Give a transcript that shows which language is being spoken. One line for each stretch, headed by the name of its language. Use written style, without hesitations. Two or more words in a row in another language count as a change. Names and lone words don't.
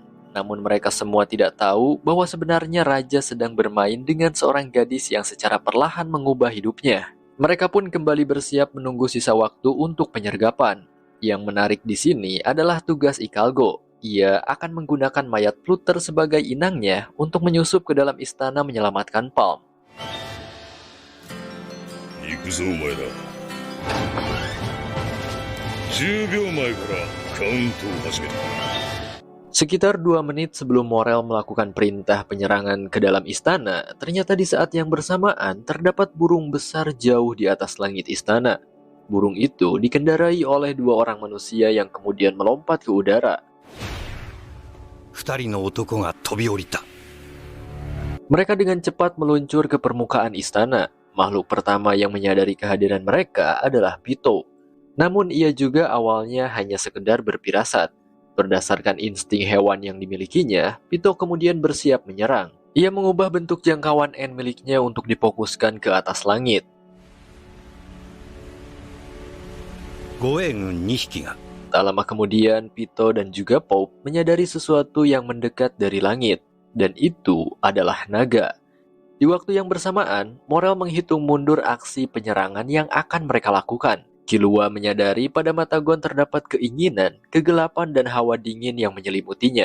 Indonesian: Namun mereka semua tidak tahu bahwa sebenarnya Raja sedang bermain dengan seorang gadis yang secara perlahan mengubah hidupnya. Mereka pun kembali bersiap menunggu sisa waktu untuk penyergapan. Yang menarik di sini adalah tugas Ikalgo. Ia akan menggunakan mayat Pluter sebagai inangnya untuk menyusup ke dalam istana menyelamatkan Palm.
Japanese: 行くぞお前ら。10秒前からカウントを始める。
Indonesian: Sekitar 2 menit sebelum Morel melakukan perintah penyerangan ke dalam istana, ternyata di saat yang bersamaan terdapat burung besar jauh di atas langit istana. Burung itu dikendarai oleh 2 orang manusia yang kemudian melompat ke udara.
Japanese: 二人の男が飛び降りた。
Indonesian: Mereka dengan cepat meluncur ke permukaan istana. Makhluk pertama yang menyadari kehadiran mereka adalah Pito. Namun ia juga awalnya hanya sekedar berpirasat. Berdasarkan insting hewan yang dimilikinya, Pito kemudian bersiap menyerang. Ia mengubah bentuk jangkauan N miliknya untuk difokuskan ke atas langit.
Japanese: 護衛軍2匹が。
Indonesian: Tak lama kemudian, Pito dan juga Pope menyadari sesuatu yang mendekat dari langit. Dan itu adalah naga. Di waktu yang bersamaan, Morel menghitung mundur aksi penyerangan yang akan mereka lakukan. Killua menyadari pada mata Gon terdapat keinginan, kegelapan, dan hawa dingin yang menyelimutinya.